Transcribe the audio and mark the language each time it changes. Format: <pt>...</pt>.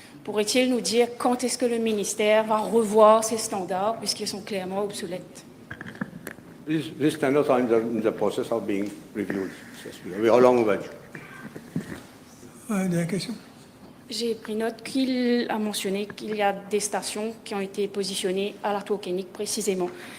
<fr>Pourrait-il nous dire quand est-ce que le ministère va revoir ces standards puisqu'ils sont clairement obsolètes?</fr> <en>These standards are in the process of being reviewed. We are long overdue.</en> <fr>Des questions? J'ai pris note qu'il a mentionné qu'il y a des stations qui ont été positionnées à Latour-Kénic précisément.</fr>